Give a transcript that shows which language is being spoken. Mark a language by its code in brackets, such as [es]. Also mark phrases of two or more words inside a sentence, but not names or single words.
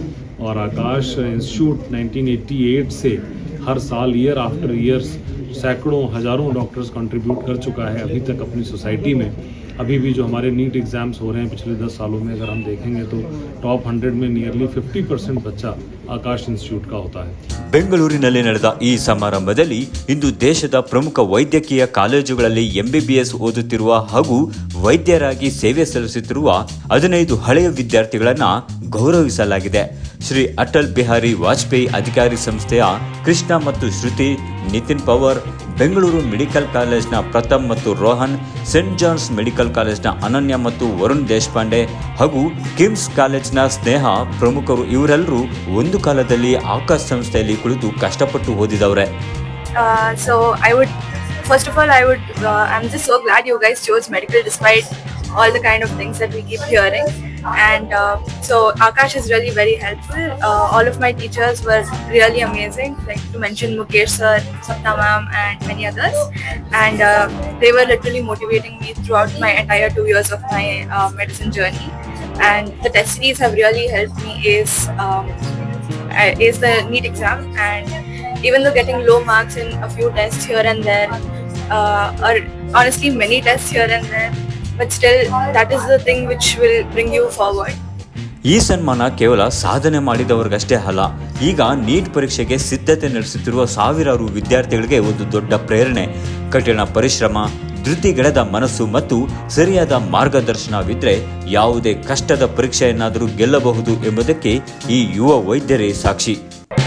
[hi] और आकाश इंस्टीट्यूट 1988 से हर साल [en] year after years [hi] सैकड़ों हज़ारों डॉक्टर्स कंट्रीब्यूट कर चुका है अभी तक अपनी सोसाइटी में. अभी भी जो हमारे [en] NEET exams [hi] हो रहे हैं पिछले 10 सालों में अगर हम देखेंगे तो टॉप 100 में नियरली 50% बच्चा आकाश इंस्टीट्यूट का होता है. [kn] ಬೆಂಗಳೂರಿನಲ್ಲಿ ನಡೆದ ಈ ಸಮಾರಂಭದಲ್ಲಿ ಇಂದು ದೇಶದ ಪ್ರಮುಖ ವೈದ್ಯಕೀಯ ಕಾಲೇಜುಗಳಲ್ಲಿ ಎಂಬಿಬಿಎಸ್ ಓದುತ್ತಿರುವ ಹಾಗೂ ವೈದ್ಯರಾಗಿ ಸೇವೆ ಸಲ್ಲಿಸುತ್ತಿರುವ 15 ಹಳೆಯ ವಿದ್ಯಾರ್ಥಿಗಳನ್ನು ಗೌರವಿಸಲಾಗಿದೆ. ಶ್ರೀ ಅಟಲ್ ಬಿಹಾರಿ ವಾಜಪೇಯಿ ಅಧಿಕಾರಿ ಸಂಸ್ಥೆಯ ಕೃಷ್ಣ ಮತ್ತು ಶ್ರುತಿ, ನಿತಿನ್ ಪವರ್, ಬೆಂಗಳೂರು ಮೆಡಿಕಲ್ ಕಾಲೇಜ್ನ ಪ್ರಥಮ್ ಮತ್ತು ರೋಹನ್, ಸೆಂಟ್ ಜಾನ್ಸ್ ಮೆಡಿಕಲ್ ಕಾಲೇಜ್ನ ಅನನ್ಯ ಮತ್ತು ವರುಣ್ ದೇಶಪಾಂಡೆ ಹಾಗೂ ಕಿಮ್ಸ್ ಕಾಲೇಜ್ನ ಸ್ನೇಹ ಪ್ರಮುಖರು ಇವರೆಲ್ಲರೂ ಒಂದು ಕಾಲದಲ್ಲಿ ಆಕಾಶ್ ಸಂಸ್ಥೆಯಲ್ಲಿ ಕುಳಿತು ಕಷ್ಟಪಟ್ಟು ಓದಿದವರೇ. [en] I'm just so glad you guys chose medical despite all the kind of things that we keep hearing. And so Akash is really very helpful. All of my teachers were really amazing, like to mention Mukesh sir, Sapna ma'am and many others. And they were literally motivating me throughout my entire 2 years of my medicine journey. And the test series have really helped me ace the NEET exam. And even though getting low marks in a few tests here and there, or honestly many tests here and there, but still that is the thing which will bring you forward. [kn] ಈ ಸನ್ಮಾನ ಕೇವಲ ಸಾಧನೆ ಮಾಡಿದವರಿಗಷ್ಟೇ ಅಲ್ಲ, ಈಗ ನೀಟ್ ಪರೀಕ್ಷೆಗೆ ಸಿದ್ಧತೆ ನಡೆಸುತ್ತಿರುವ ಸಾವಿರಾರು ವಿದ್ಯಾರ್ಥಿಗಳಿಗೆ ಒಂದು ದೊಡ್ಡ ಪ್ರೇರಣೆ. ಕಠಿಣ ಪರಿಶ್ರಮ, ಧೃತಿಗೆಡದ ಮನಸ್ಸು ಮತ್ತು ಸರಿಯಾದ ಮಾರ್ಗದರ್ಶನವಿದ್ರೆ ಯಾವುದೇ ಕಷ್ಟದ ಪರೀಕ್ಷೆಯನ್ನಾದರೂ ಗೆಲ್ಲಬಹುದು ಎಂಬುದಕ್ಕೆ ಈ ಯುವ ವೈದ್ಯರೇ ಸಾಕ್ಷಿ.